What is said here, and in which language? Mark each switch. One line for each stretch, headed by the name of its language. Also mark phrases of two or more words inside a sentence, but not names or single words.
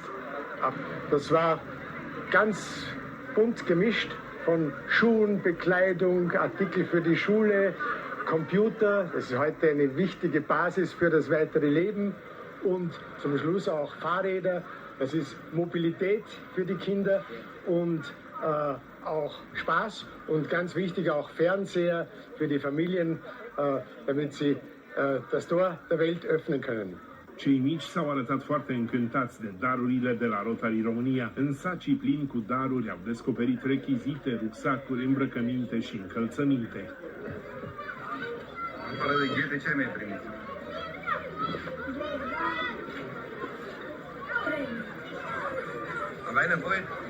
German: Das war ganz bunt gemischt von Schuhen, Bekleidung, Artikel für die Schule, Computer, das ist heute eine wichtige Basis für das weitere Leben, und zum Schluss auch Fahrräder, das ist Mobilität für die Kinder und auch Spaß und ganz wichtig auch Fernseher für die Familien, damit sie das Tor der Welt öffnen können.
Romanian: Cei mici s-au arătat foarte încântați de darurile de la Rotary România. În sacii plini cu daruri au descoperit rechizite, rucsacuri, îmbrăcăminte și încălțăminte. Fără de ghete, ce ai mai primit? Aveai nevoie?